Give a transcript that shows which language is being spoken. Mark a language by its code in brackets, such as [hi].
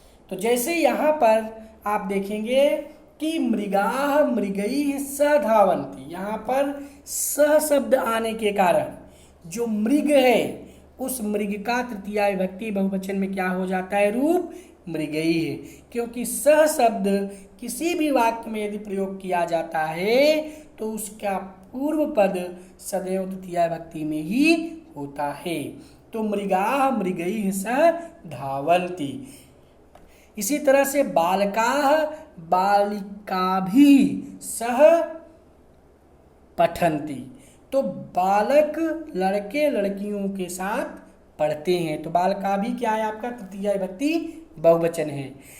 [hi] तो जैसे यहाँ पर आप देखेंगे कि [sa] मृगाः मृगैः सह धावन्ति, [hi] यहाँ पर सह शब्द आने के कारण जो मृग है उस मृग का तृतीया विभक्ति बहुवचन में क्या हो जाता है, रूप मृगैः, क्योंकि सह शब्द किसी भी वाक्य में यदि प्रयोग किया जाता है तो उसका पूर्व पद सदैव तृतीया विभक्ति में ही होता है। [sa] तो मृगाः मृगैः सह धावन्ति। [hi] इसी तरह से [sa] बालकाः बालिकाभिः सह पठन्ति, [hi] तो बालक लड़के लड़कियों के साथ पढ़ते हैं। तो बालकाभिः क्या है आपका, तृतीया विभक्ति बहुवचन है।